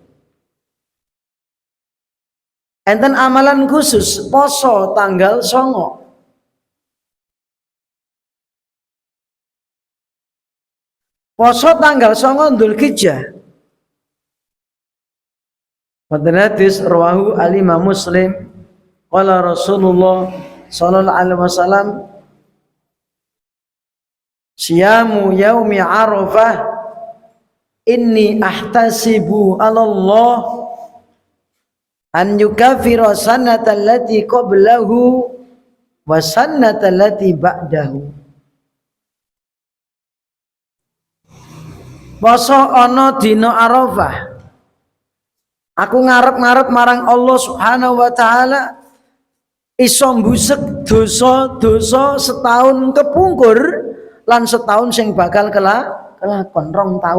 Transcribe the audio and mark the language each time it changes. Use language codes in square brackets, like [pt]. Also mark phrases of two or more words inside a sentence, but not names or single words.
[jv] Enten amalan khusus poso tanggal 9. Poso tanggal 9 Dzulhijjah. Wonten hadis [ar] رواه الإمام مسلم قال رسول الله صلى الله عليه وسلم صيام يوم عرفة إني أحتسب على الله أن يكفر سنة التي قبله وسنة التي بعده. [jv] Poso ana dina Arafah. Aku ngarep-ngarep marang Allah [ar] سبحانه وتعالى [jv] iso mbusek dosa-dosa setahun kepungkur lan setahun sing bakal kelakon 2 tahun.